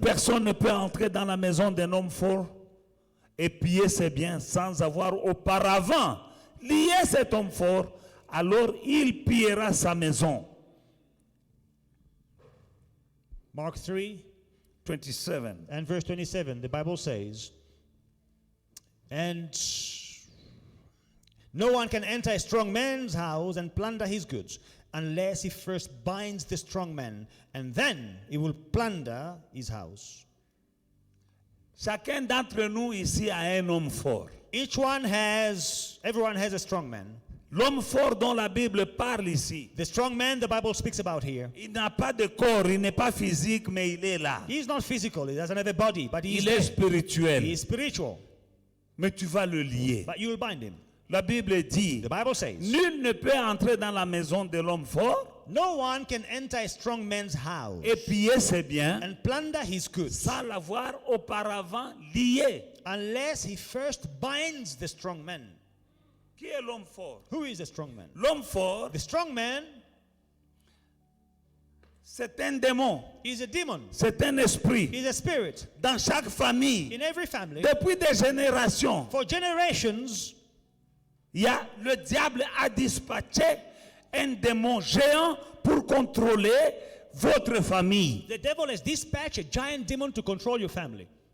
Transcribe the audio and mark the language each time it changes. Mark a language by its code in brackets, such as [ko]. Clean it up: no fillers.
[fr] Personne ne peut entrer dans la maison d'un homme fort et piller ses biens sans avoir auparavant lié cet homme fort, alors il pillera sa maison. [en] Mark 3 27. and verse 27, the Bible says, and no one can enter a strong man's house and plunder his goods unless he first binds the strong man, and then he will plunder his house. [fr] Chacun d'entre nous ici a un homme fort. [en] Everyone has a strong man. [fr] L'homme fort dont la Bible parle ici, [en] The strong man the Bible speaks about here, [fr] il n'a pas de corps, il n'est pas physique, mais il est là. [en] he's not physical, he doesn't have a body, but he's [fr] Il est [en] there. [fr] spirituel. [en] He is spiritual, [fr] Mais tu vas le lier. [en] but you will bind him. [fr] La Bible dit, [en] The Bible says, [fr] nul ne peut entrer dans la maison de l'homme fort [en] no one can enter a strong man's house [fr] et piller ses biens [en] and plunder his goods [fr] sans l'avoir auparavant lié. [en] unless he first binds the strong man. [fr] Qui est l'homme fort? [en] Who is the strong man? [fr] L'homme fort, [en] The strong man [fr] c'est un démon, [en] is a demon. [fr] c'est un esprit. [en] He's a spirit. [fr] Dans chaque famille, [en] In every family, [fr] depuis des générations, [en] for generations, [fr] le diable a dispatché un démon géant pour contrôler votre famille. [en] the devil has dispatched a giant demon to control your family.